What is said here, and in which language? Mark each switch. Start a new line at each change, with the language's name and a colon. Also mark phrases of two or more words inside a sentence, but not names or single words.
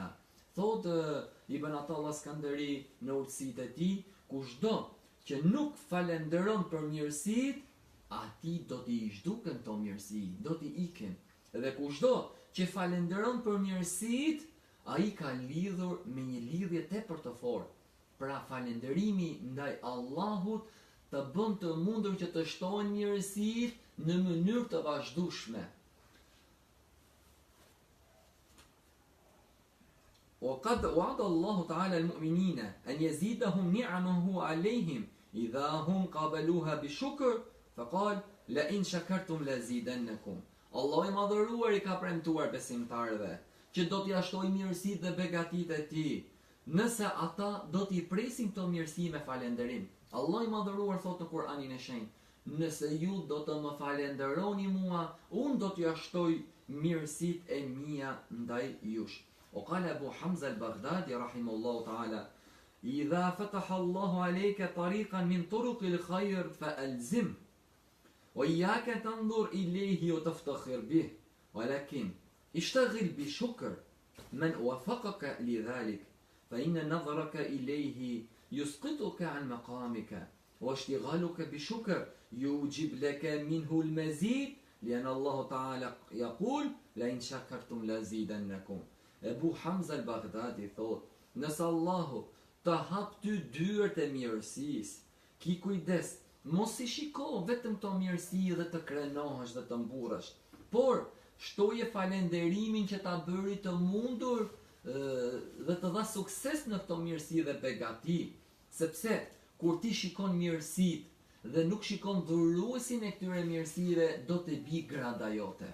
Albanian: Thot Ibn Ata'ullah Skandari në urtësitë e tij, kushdo që nuk falenderon për mirësitë, ati do t'i zhduken to mirësi, do t'i iken. Dhe kushdo që falenderon për mirësitë, ai ka lidhur me një lidhje tepër të fortë. Pra falenderimi ndaj Allahut të bën të mundur që të shtohen mirësitë në mënyrë të vazhdueshme.
Arabic: وقد وعد الله تعالى المؤمنين أن يزيدهم نعمه عليهم إذا هم قابلوها بالشكر، فقال: لئن شكرتم لازيدنكم.
Albanian: Allah I madhëruar I ka premtuar besimtarëve që do t'ia shtojë mirësitë dhe begatitë e tij, nëse ata do t'i presin këto mirësi me falënderim. Allah I madhëruar thot në Kur'anin e Shenjtë: nëse ju do të më falenderoni mua, unë do t'ia shtoj mirësitë e mia ndaj jush.
Arabic: وقال أبو حمزة البغدادي رحمه الله تعالى: إذا فتح الله عليك طريقا من طرق الخير فألزم وإياك تنظر إليه وتفتخر به، ولكن اشتغل بشكر من وفقك لذلك، فإن نظرك إليه يسقطك عن مقامك، واشتغالك بشكر يوجب لك منه المزيد، لأن الله تعالى يقول: لئن شكرتم لازيدنكم.
Albanian: Ebu Hamza al-Baghdadi thot: nëse Allahu të hap ty dyert e mirësisë, ki kujdes, mos I shiko vetëm të mirësi dhe të krenohesh dhe të mburresh, por shtoje falenderimin që ta bëri të mundur dhe të dha sukses në këto mirësi dhe begati, sepse kur ti shikon mirësitë dhe nuk shikon dhuruesin e këtyre mirësive, do të bi grada jote.